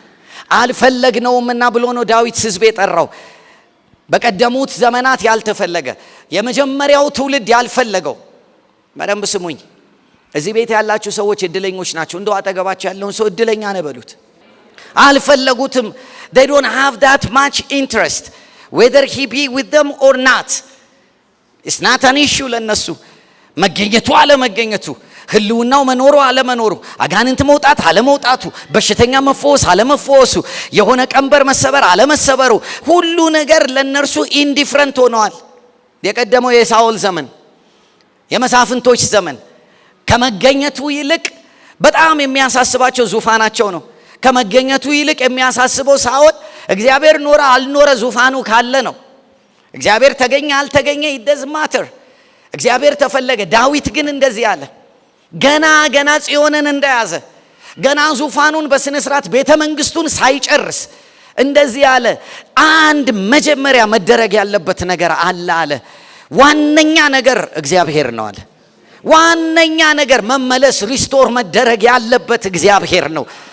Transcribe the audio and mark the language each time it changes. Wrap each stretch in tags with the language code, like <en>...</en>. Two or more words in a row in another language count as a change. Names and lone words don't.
<am>አልፈለግነውምና ብሎ ነው ዳዊት ህዝብ የጠራው። በቀደሙት ዘመናት ያልተፈለገ የመጀመሪያው ትውልድ ያልፈለገው። በደንብ ስሙኝ። እዚህ ቤት ያላችሁ ሰዎች እድለኞች ናቸው። እንደው አጠገባችሁ ያለውን ሰው እድለኛ ነህ በሉት። አልፈለጉትም።</am> <en>they don't have that much interest whether he be with them or not. it's not an issue</en> <am>ለነሱ መገኘቱ አለመገኘቱ፣ ህልውናው መኖሩ አለመኖሩ፣ አጋንንት መውጣት አለመውጣቱ፣ በሽተኛ መፈወስ አለመፈወሱ፣ የሆነ ቀንበር መሰበር አለመሰበሩ፣ ሁሉ ነገር ለነርሱ ኢንዲፍረንት ሆነዋል። የቀደመው የሳኦል ዘመን የመሳፍንቶች ዘመን ከመገኘቱ ይልቅ በጣም የሚያሳስባቸው ዙፋናቸው ነው። ከመገኘቱ ይልቅ የሚያሳስበው ሳኦል እግዚአብሔር ኖረ አልኖረ ዙፋኑ ካለ ነው። እግዚአብሔር ተገኘ አልተገኘ</am> <en>it doesn't matter።</en> <am>እግዚአብሔር ተፈለገ። ዳዊት ግን እንደዚህ አለ። ገና ጽዮንን እንደያዘ ገና ዙፋኑን በስነ ስርዓት ቤተ መንግስቱን ሳይጨርስ እንደዚህ አለ። አንድ መጀመሪያ መደረግ ያለበት ነገር አለ። ዋነኛ ነገር እግዚአብሔር ነው አለ። ዋነኛ ነገር መመለስ ሪስቶር መደረግ ያለበት እግዚአብሔር ነው።</am>